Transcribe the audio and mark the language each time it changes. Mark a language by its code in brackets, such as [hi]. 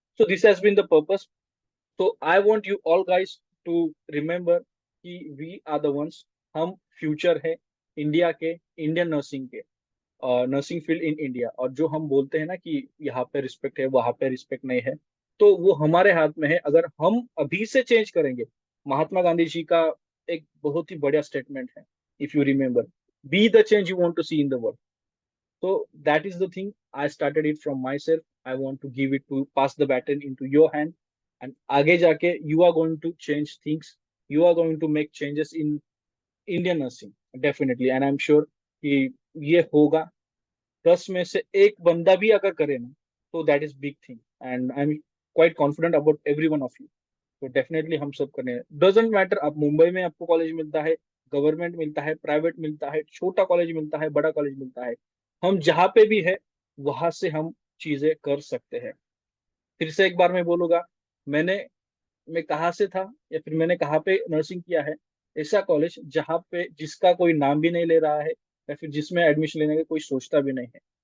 [en] So this has been the purpose. तो I want you all guys to remember कि we are the ones, [hi] हम future है India के, Indian nursing के, [en] Nursing field in India. [hi] और जो हम बोलते हैं ना कि यहाँ पे रिस्पेक्ट है, वहां पे रिस्पेक्ट नहीं है, तो वो हमारे हाथ में है। अगर हम अभी से चेंज करेंगे, महात्मा गांधी जी का एक बहुत ही बढ़िया स्टेटमेंट है, [en] If you remember, be the change you want to see in the world. So that is the thing. I started it from myself. I want to give it to pass the baton into your hand, and [hi] आगे जाके [en] you are going to change things. You are going to make changes in Indian nursing definitely, and I'm sure [hi] कि ये होगा। 10 में से एक बंदा भी अगर करे ना, तो [en] that is big thing, and I'm quite confident about every one of you. [hi] तो डेफिनेटली हम सब करने, [en] doesn't matter [hi] आप मुंबई में आपको कॉलेज मिलता है, गवर्नमेंट मिलता है, प्राइवेट मिलता है, छोटा कॉलेज मिलता है, बड़ा कॉलेज मिलता है, हम जहाँ पे भी है वहां से हम चीजें कर सकते हैं। फिर से एक बार मैं बोलूंगा, मैंने मैं कहाँ से था या फिर मैंने कहाँ पे नर्सिंग किया है, ऐसा कॉलेज जहाँ पे जिसका कोई नाम भी नहीं ले रहा है, या फिर जिसमें एडमिशन लेने का कोई सोचता भी नहीं है।